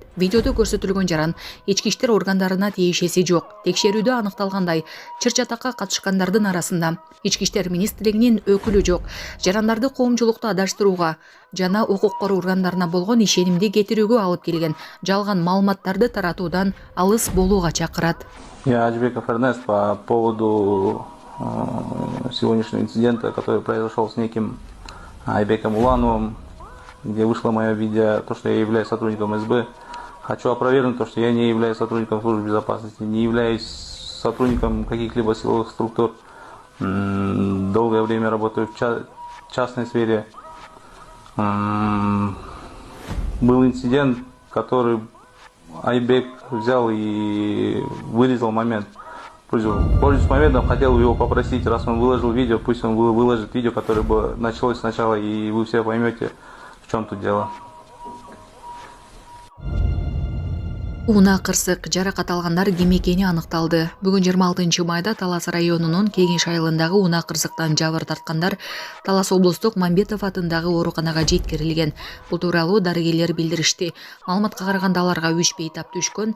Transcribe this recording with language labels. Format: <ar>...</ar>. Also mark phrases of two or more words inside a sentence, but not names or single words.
<ky>Видеодо көрсөтүлгөн жаран ички иштер органдарына тиешеси жок. Текшерүүдө аныкталгандай, чыр-чатакка катышкандардын арасында Ички иштер министрлигинин өкүлү жок. Жарандарды коомчулукту адаштырууга жана укук коруу органдарына болгон ишенимди кетирүүгө алып келген жалган маалыматтарды таратуудан алыс болууга чакырат.</ky> <ru>Я Аджибеков Эрнест по поводу сегодняшнего инцидента, который произошел с неким Айбеком Улановым, где вышло мое видео, то, что я являюсь сотрудником СБ. Хочу опровергнуть то, что я не являюсь сотрудником службы безопасности, не являюсь сотрудником каких-либо силовых структур. Долгое время работаю в частной сфере. Был инцидент, который Айбек взял и вырезал момент. Пользуясь моментом, хотел его попросить, раз он выложил видео, пусть он выложит видео, которое бы началось сначала, и вы все поймете, в чем тут дело.</ru> <ky>Унаа кырсык жаракат алгандар ким экени аныкталды. Бүгүн 26 майда Талас районунун Кеңеш айылындагы унаа кырсыктан жабыр тарткандар Талас облустук Мамбетов атындагы ооруканага жеткирилген. Бул тууралуу дарыгерлер билдиришти. Маалыматка караганда аларга 3 бейтап түшкөн.</ky>